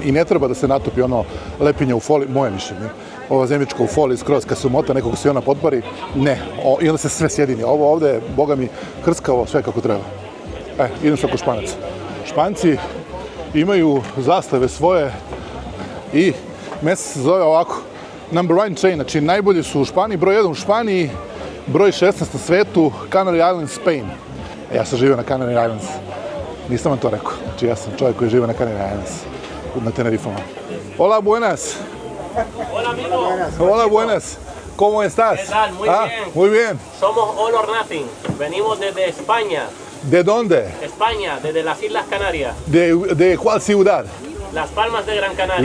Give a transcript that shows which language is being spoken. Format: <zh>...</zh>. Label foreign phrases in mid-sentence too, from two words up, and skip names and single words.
<sr>I ne treba da se natopi ono lepinje u foliji, moje mišljenje. Ova zemljička u foliji skroz, kad se umota nekog se ona potpari, ne. I onda se sve sjedini. Ovo ovde je, boga mi, hrskavo sve kako treba. Idem sad kod Španaca. Španci imaju zastave svoje i mesto se zove ovako.</sr> <en>Number 1 chain,</en> <sr>znači najbolji su u Španiji, broj 1 u Španiji, broj 16 na svetu, Canary Islands, Spain. Ja sam živio na Canary Islands. Nisam vam to rekao. Znači ja sam čovjek koji žive na Canary Islands, na Tenerifama.</sr> <es>Hola, buenas. Hola amigo. Hola, buenas. ¿Cómo estás? ¿Qué tal? Muy bien. Muy bien. Somos All or Nothing. Venimos desde España. ¿De dónde? España, desde las Islas Canarias. ¿De cuál ciudad? Las Palmas de Gran Canaria.</es>